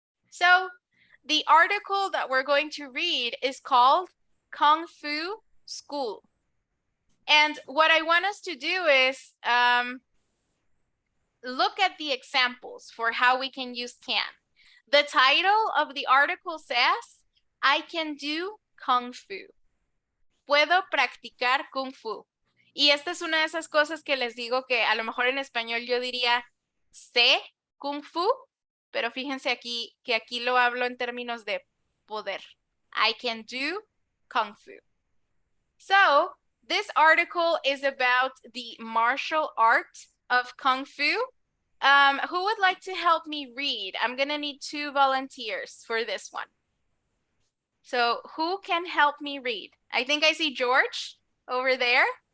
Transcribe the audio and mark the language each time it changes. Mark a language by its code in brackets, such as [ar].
[en] So the article that we're going to read is called Kung Fu School. And what I want us to do is look at the examples for how we can use can. The title of the article says, I can do Kung Fu. [es] Puedo practicar Kung Fu. Y esta es una de esas cosas que les digo que a lo mejor en español yo diría sé Kung Fu, pero fíjense aquí que aquí lo hablo en términos de poder. [en] I can do Kung Fu. So, this article is about the martial art of Kung Fu. Who would like to help me read? I'm going to need 2 volunteers for this one. So, who can help me read? I think I see George over there.